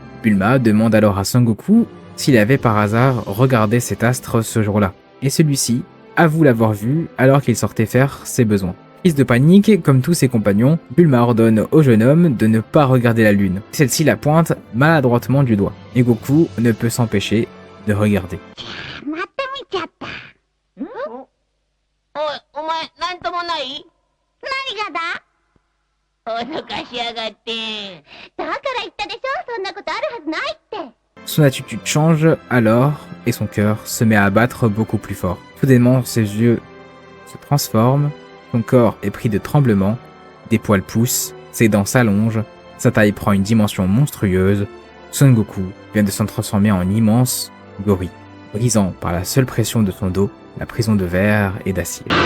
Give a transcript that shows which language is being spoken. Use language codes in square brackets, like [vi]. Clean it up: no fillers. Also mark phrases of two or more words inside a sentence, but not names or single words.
[fr] Bulma demande alors à Son Goku s'il avait par hasard regardé cet astre ce jour-là, et celui-ci avoue l'avoir vu alors qu'il sortait faire ses besoins. Prise de panique, comme tous ses compagnons, Bulma ordonne au jeune homme de ne pas regarder la lune. Celle-ci la pointe maladroitement du doigt, et Goku ne peut s'empêcher de regarder. [ja] また見ちゃった。お前、なんともない？何がだ？脅かしやがって。だから言ったでしょ、そんなことあるはずないって。 [fr] Son attitude change alors et son cœur se met à battre beaucoup plus fort. Soudainement, ses yeux se transforment, son corps est pris de tremblements, des poils poussent, ses dents s'allongent, sa taille prend une dimension monstrueuse. Son Goku vient de s'en transformer en immense gorille, brisant par la seule pression de son dos la prison de verre et d'acier.